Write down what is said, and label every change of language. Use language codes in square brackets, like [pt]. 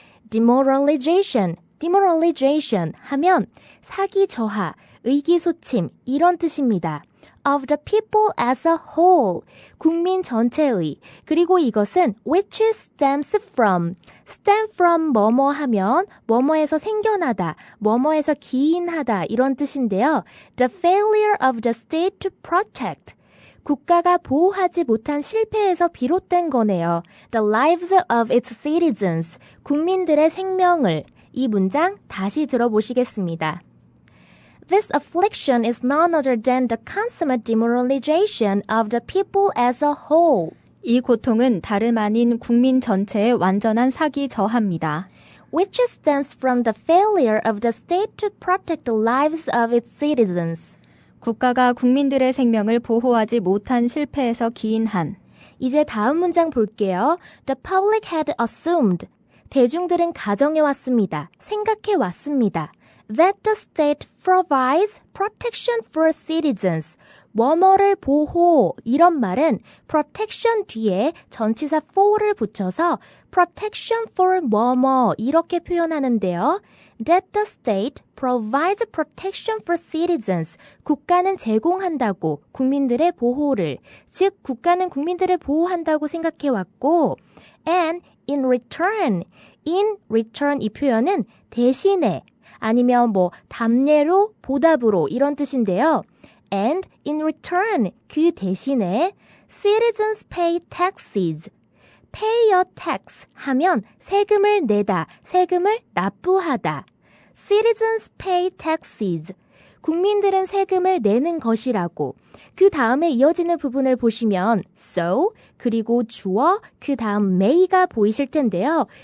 [ko] demoralization demoralization 하면 사기 저하, 의기소침 이런 뜻입니다. [en] of the people as a whole, [ko] 국민 전체의, 그리고 이것은 [en] which stems from [ko] 뭐뭐 하면 뭐뭐에서 생겨나다, 뭐뭐에서 기인하다 이런 뜻인데요. [en] The failure of the state to protect, [ko] 국가가 보호하지 못한 실패에서 비롯된 거네요. [en] The lives of its citizens, [ko] 국민들의 생명을. 이 문장 다시 들어보시겠습니다. [en] This affliction is none other than the consummate demoralization of the people as a whole. [ko] 이 고통은 다름 아닌 국민 전체의 완전한 사기 저하입니다. [en] Which stems from the failure of the state to protect the lives of its citizens. [ko] 국가가 국민들의 생명을 보호하지 못한 실패에서 기인한. 이제 다음 문장 볼게요. [en] The public had assumed. [ko] 대중들은 가정해 왔습니다. 생각해 왔습니다. [en] That the state provides protection for citizens. [ko] 뭐뭐를 보호 이런 말은 protection 뒤에 전치사 for를 붙여서 protection for 뭐뭐 이렇게 표현하는데요. [en] That the state provides protection for citizens. [ko] 국가는 제공한다고 국민들의 보호를, 즉 국가는 국민들을 보호한다고 생각해왔고 [en] and in return [ko] 이 표현은 대신에 아니면 답례로 보답으로 이런 뜻인데요. [en] And in return [ko] 그 대신에 [en] citizens pay taxes. [ko] pay a tax 하면 세금을 내다, 세금을 납부하다. [en] citizens pay taxes. [ko] 국민들은 세금을 내는 것이라고. 그 다음에 이어지는 부분을 보시면 so 그리고 주어 그 다음 may가 보이실 텐데요.